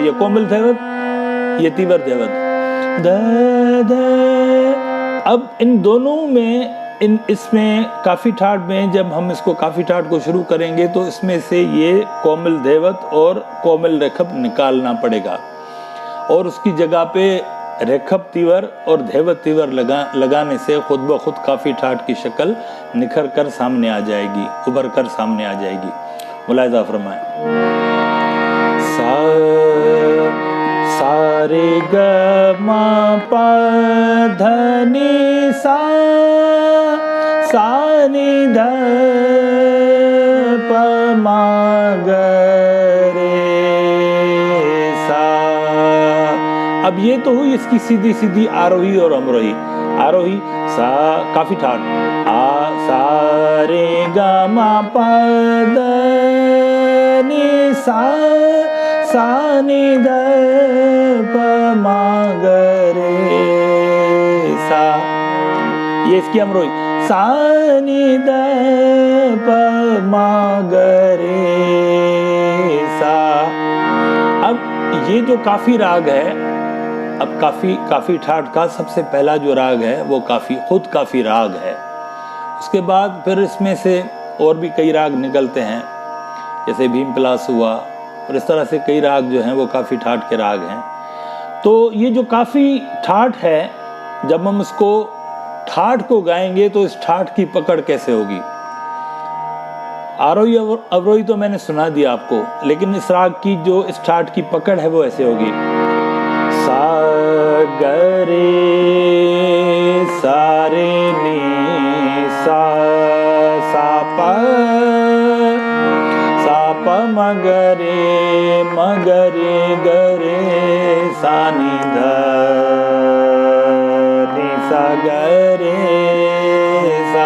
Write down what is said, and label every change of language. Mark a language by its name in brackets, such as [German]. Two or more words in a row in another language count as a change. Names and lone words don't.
[Hindi] ये कोमल धैवत, ये तीवर धैवत। ध ध, अब इन दोनों में इसमें काफ़ी ठाठ में जब हम इसको काफ़ी ठाठ को शुरू करेंगे तो इसमें से ये कोमल धैवत और कोमल रेखब निकालना पड़ेगा और उसकी जगह पे रेखब तीवर और धैवत तीवर लगाने से खुद ब खुद काफ़ी ठाठ की शक्ल निखर कर सामने आ जाएगी, उभर कर सामने आ जाएगी। मुलाहिजा फरमाएं। सा रे ग म प ध नि सा नि ध प म ग रे सा। अब ये तो हुई इसकी सीधी सीधी आरोही और अमरोही। आरोही सा काफ़ी ठाठ, आ सा रे ग म प ध नि सा नि ध प म ग रे सा। ये इसकी अमरोही सा नि ध प म ग रे सा। अब ये जो काफ़ी राग है, अब काफ़ी ठाठ का सबसे पहला जो राग है वो खुद काफ़ी राग है। उसके बाद फिर इसमें से और भी कई राग निकलते हैं, जैसे भीम पलास हुआ और इस तरह से कई राग जो हैं वो काफ़ी ठाठ के राग हैं। तो ये जो काफ़ी ठाठ है, जब हम उसको ठाठ को गाएंगे तो इस ठाठ की पकड़ कैसे होगी। आरोही अवरोही तो मैंने सुना दिया आपको, लेकिन इस राग की जो इस ठाठ की पकड़ है वो ऐसे होगी। सा ग रे सा रे नि सा प म ग रे सा नि ध नि सा ग रे सा।